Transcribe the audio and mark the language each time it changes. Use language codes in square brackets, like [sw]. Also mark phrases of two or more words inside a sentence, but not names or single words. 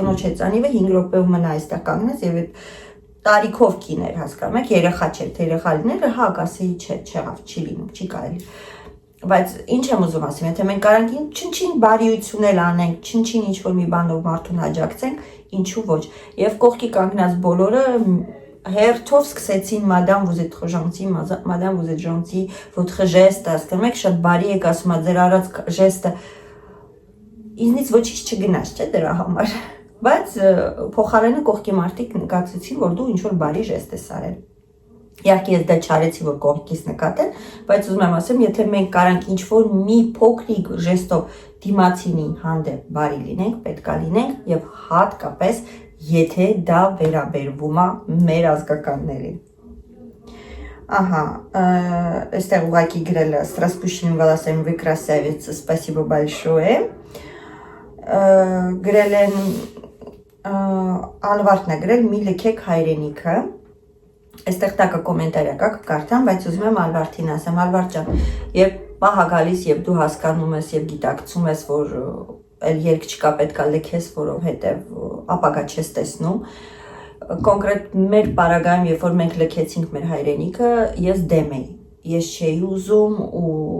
[hy] կնոջ հեծանիվը 5 րոպեով մնա այստեղ կանգնած եւ այդ տարիքով կիներ, հասկանում եք, երեխա չէր, թե երեխա լիներ, հա, կասեի, չէ, չեղավ, չի լինում, չի կարելի։ Բայց ինչ եմ ուզում ասեմ, եթե մենք կարանք չնչին բարիություն էլ անենք, չնչին ինչ-որ մի բանով մարդուն աջակցենք, ինչու ոչ։ Եվ կողքի կանգնած բոլորը հերթով սկսեցին մադամ [fr] vous êtes trop gentil, madame vous êtes gentil, votre geste, [hy] հասկանում եք, շատ բարի եք ասում, ձեր արած ժեստը ինձնից ոչինչ չգնաց, չէ, դրա համար։ Բայց փոխարենը կողքի մարդիկ նկատեցին, որ դու ինչ-որ բարի ժեստ ես արել։ Իհարկե ես դա չարեցի, որ կողքից նկատեն, բայց ուզում եմ ասեմ, եթե մենք կարանք ինչ-որ մի փոքրիկ ժեստով դիմացինի հանդեպ բարի լինենք, պետք է լինենք եւ հատկապես եթե դա վերաբերվում է մեր ազգականներին։ Ага, այստեղ ուղակի գրել է [ru] с распущенными волосами вы красавица, спасибо большое։ [hy] Գրել են Ալվարդն է գրել մի լքեք հայրենիքը։ Այստեղ տակը կոմենտարիա կա կկարդամ, բայց ուզում եմ Ալվարդին ասեմ, Ալվարդ ջան, երբ պահ գալիս եւ դու հասկանում ես եւ գիտակցում ես, որ այլ երկ չկա, պետքա լքես, որովհետեւ ապագա չես տեսնում։ Կոնկրետ մեր պարագայում, երբ որ մենք լքեցինք մեր հայրենիքը, ես դեմ էի։ Ես չէի ուզում ու